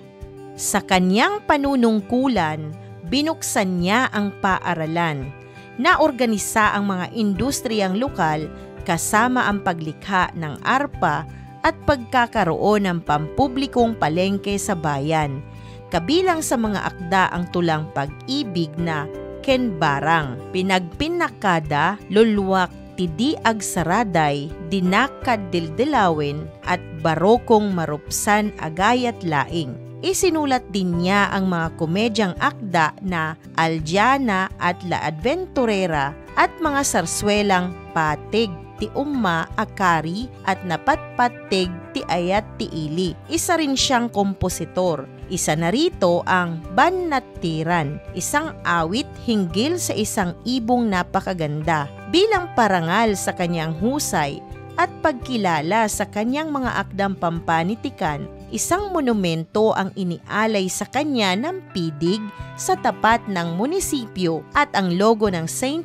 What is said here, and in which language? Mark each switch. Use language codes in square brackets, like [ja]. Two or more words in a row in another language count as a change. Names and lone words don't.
[tl] Sa kanyang panunungkulan, binuksan niya ang paaralan. Naorganisa ang mga industriyang lokal kasama ang paglikha ng arpa at pagkakaroon ng pampublikong palengke sa bayan. Kabilang sa mga akda ang tulang pag-ibig na Ken Barang, Pinagpinakada, Lulwak Tidi Agsaraday, Dinakad Dildilawin at Barokong Marupsan Agayat Laing. Isinulat din niya ang mga komedyang akda na Aljana at La Adventurera at mga sarswelang Patig ti Umma Akari at Napatpatig ti Ayat ti Ili. Isa rin siyang kompositor. Isa na rito ang Bannatiran, isang awit hinggil sa isang ibong napakaganda. Bilang parangal sa kanyang husay at pagkilala sa kanyang mga akdang pampanitikan, isang monumento ang inialay sa kanya ng Pidig sa tapat ng munisipyo at ang logo ng St.